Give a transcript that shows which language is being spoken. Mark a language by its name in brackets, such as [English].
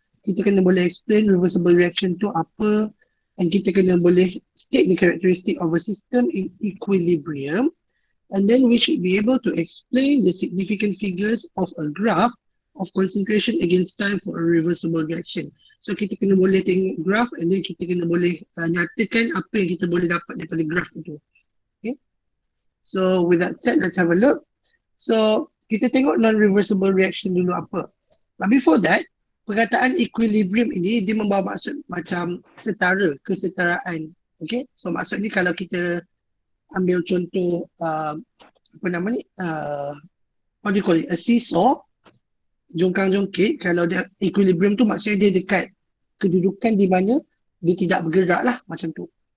[Malay] Kita kena boleh [English] explain reversible reaction [Malay] tu apa, [English] and [Malay] kita kena boleh [English] state the characteristic of a system in equilibrium, and then we should be able to explain the significant figures of a graph of concentration against time for a reversible reaction. [Malay] So kita kena boleh tengok graph [English] and then [Malay] kita kena boleh nyatakan apa yang kita boleh dapat daripada graph itu. [English] Okay. So with that said, let's have a look. [Malay] So kita tengok non-reversible reaction dulu apa. [English] But before that, [Malay] perkataan equilibrium ini dia membawa maksud macam setara, kesetaraan. Okay. So maksud ni kalau kita ambil contoh apa nama ni, [English] what do you call it, a seesaw, [Malay] jongkang-jongkit, kalau dia equilibrium tu maksudnya dia dekat kedudukan di mana dia tidak bergerak lah, macam tu.